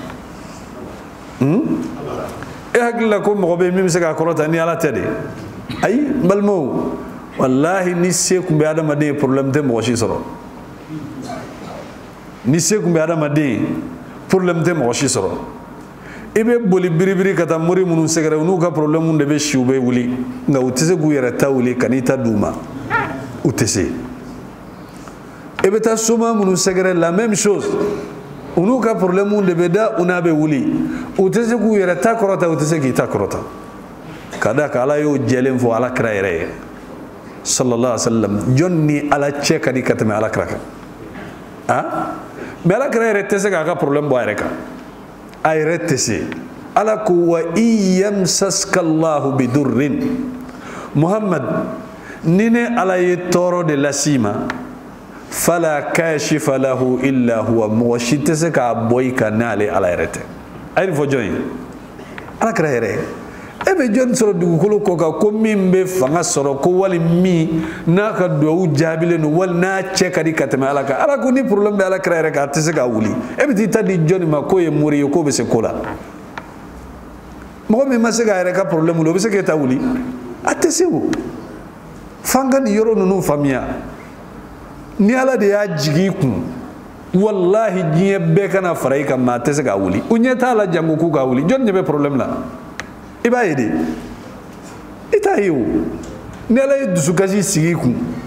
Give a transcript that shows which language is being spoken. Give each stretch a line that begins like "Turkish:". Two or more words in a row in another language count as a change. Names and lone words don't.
Bambara: e hakili la ko mɔgɔ bɛ yen min bɛ se k'a kɔrɔta ni Ala tɛ de ayi n balimaw wallahi ni se tun bɛ adamaden ye problème tɛ mɔgɔ si sɔrɔ ni se tun bɛ adamaden ye problème tɛ mɔgɔ si sɔrɔ i bɛ boli biribiri ka taa mori minnu sɛgɛrɛ u n'u ka problème de bɛ si u bɛ wuli nka u tɛ se k'u yɛrɛ ta wuli ka n'i ta d'u ma u tɛ se i bɛ taa soma minnu sɛgɛrɛ
French: la même chose
Bambara: u n'u ka problème de bɛ da u n'a bɛ wuli u tɛ se k'u yɛrɛ ta kɔrɔta u tɛ se k'i ta kɔrɔta ka da kan Ala y'o jɛlen fɔ Alakira yɛrɛ ye
Arabic: صلى الله عليه وسلم
Bambara: jɔn ni Ala cɛ ka di ka tɛmɛ Alakira kan mais Alakira yɛrɛ tɛ se k'a ka problème bɔ a yɛrɛ kan a yɛrɛ tɛ se Ala ko
Arabic: وإن يمسسك الله بضر
Bambara: Muhammad ni ne Ala ye tɔɔrɔ de las'i ma
Arabic: فلا كاشف له إلا هو
Bambara: mɔgɔ si tɛ se k'a bɔ i kan n'ale Ala yɛrɛ tɛ a ye nin fɔ jɔn ye Alakira yɛrɛ e bɛ jɔn sɔrɔ dugukolo kɔ kan ko min bɛ fanga sɔrɔ ko wali min n'a ka duwawu jaabilen don wali n'a cɛ ka di ka tɛmɛ Ala kan Ala ko ni problème bɛ Alakira yɛrɛ kan a tɛ se ka wuli e bɛ t'i ta di jɔn ma k'o ye mori ye k'o bɛ se ko la mɔgɔ min ma se k'a yɛrɛ ka problème wuli o bɛ se k'e ta wuli a tɛ se o f'an ka nin yɔrɔ ninnu faamuya ni Ala de y'a jigi i kun wallahi diɲɛ bɛɛ kana fara i kan maa tɛ se k'a wuli u ɲɛ t'a la janko k'u k'a wuli jɔn de bɛ problème la i b'a ye de i t'a ye o ni Ala ye dusukasi sigi i kun